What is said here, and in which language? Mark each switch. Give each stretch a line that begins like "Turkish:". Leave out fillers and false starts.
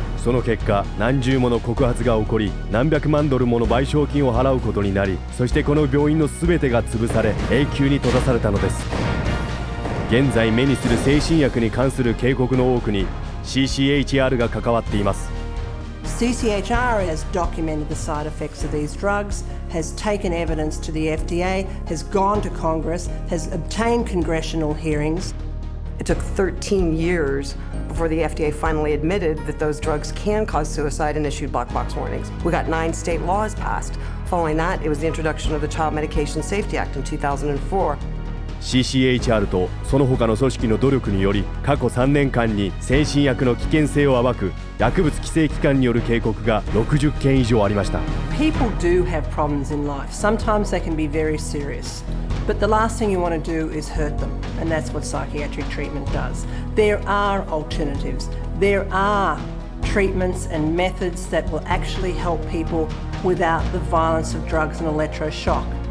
Japanese: その結果、何十もの告発が起こり、何百万ドルもの賠償金を払うことになり、そしてこの病院の全てが潰され永久に閉ざされたのです。現在目にする精神薬に関する警告の多くに CCHR が関わっています。
English: CCHR has documented the side effects of these drugs, has taken evidence to the FDA, has gone to Congress, has obtained congressional hearings. It took 13 years before the FDA finally admitted that those drugs can cause suicide and issued black box warnings. We got 9 state laws passed. Following that, it was the introduction of the Child Medication Safety Act in 2004.
Japanese: CCHR とその他の組織の努力により過去3年間に精神薬の危険性を暴く薬物規制機関による警告が60件以上ありました。
English: People do have problems in life. Sometimes they can be very serious. But the last thing you want to do is hurt them, and that's what psychiatric treatment does. There are alternatives. There are treatments and methods that will actually help people without the violence of drugs and electroshock.